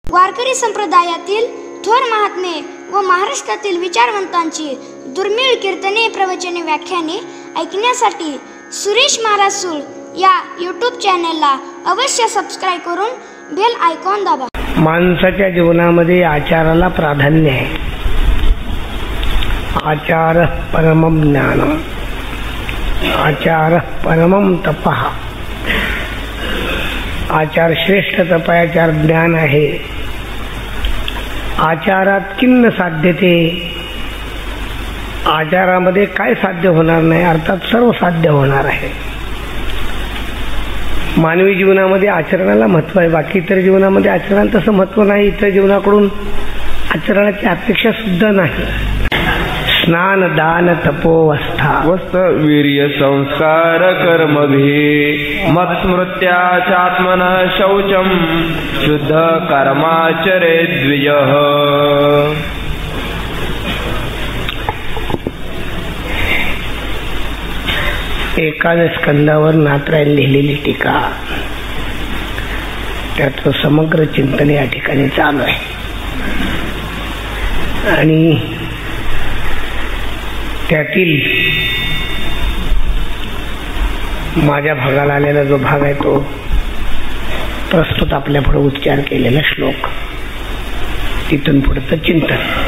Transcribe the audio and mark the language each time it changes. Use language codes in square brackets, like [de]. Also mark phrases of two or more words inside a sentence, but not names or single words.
[mr] वारकरी संप्रदायातील थोर महात्मे व महाराष्ट्रातील विचारवंतांची दुर्मिळ कीर्तने, प्रवचने, व्याख्याने ऐकण्यासाठी सुरेश महाराज सूळ या यूट्यूब चॅनलला अवश्य सबस्क्राईब करून [en] bell icon [mr] दाबा. माणसाच्या जीवनामध्ये आचाराला प्राधान्य आहे. [sa] आचार परमं ज्ञानम, आचार परमं तपः. [mr] आचार श्रेष्ठ तप, आचार ज्ञान आहे. [sa] आचारात किन्न साध्यते, [mr] आचारामध्ये काय साध्य होणार नाही, अर्थात सर्व साध्य होणार आहे. मानवी जीवनामध्ये आचरणाला महत्व आहे, बाकी इतर जीवनामध्ये आचरणाला तसं महत्व नाही. इतर जीवनाकडून आचरणाची अपेक्षा सुद्धा नाही. [sa] स्नान दान तपोवस्था वस्त वीर्य संस्कार कर्मभि मत्स्मृत्याचात्मन शौचम शुद्ध कर्माचरे द्विजः. [mr] एकाच स्कंदावर नाथरायण लिहिलेली टीका, त्याचं समग्र चिंतन या ठिकाणी चालू आहे. आणि त्यातील माझ्या भागाला आलेला जो भाग आहे तो प्रस्तुत आपल्या पुढे उच्चार केलेला श्लोक, तिथून पुढचं चिंतन.